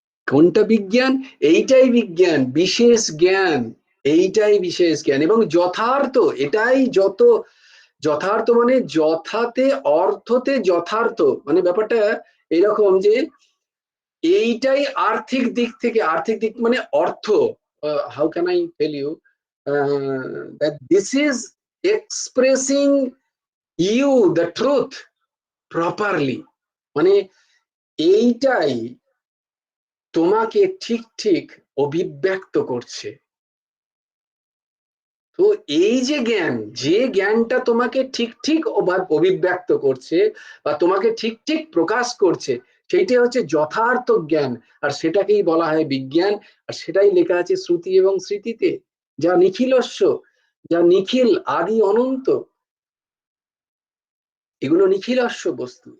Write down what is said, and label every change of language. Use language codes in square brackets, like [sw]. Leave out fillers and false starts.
[bn] কোনটা বিজ্ঞান? এইটাই বিজ্ঞান, বিশেষ জ্ঞান, এইটাই বিশেষ জ্ঞান এবং যথার্থ। এটাই যত যথার্থ, মানে যথাতে, অর্থতে যথার্থ, মানে ব্যাপারটা এরকম যে এইটাই আর্থিক দিক থেকে, আর্থিক দিক মানে অর্থ, [en] how can I tell you, that this is expressing you the truth properly, [bn] মানে এইটাই তোমাকে ঠিক ঠিক অভিব্যক্ত করছে। তো এই যে জ্ঞান, যে জ্ঞানটা তোমাকে ঠিক ঠিক অভিব্যক্ত করছে বা তোমাকে ঠিক ঠিক প্রকাশ করছে, সেইটাই হচ্ছে যথার্থ জ্ঞান। আর সেটাকেই বলা হয় বিজ্ঞান। আর সেটাই লেখা আছে শ্রুতি এবং স্মৃতিতে, যা নিখিলস্য, যা নিখিল, আদি অনন্ত, এগুলো নিখিলস্য বস্তু।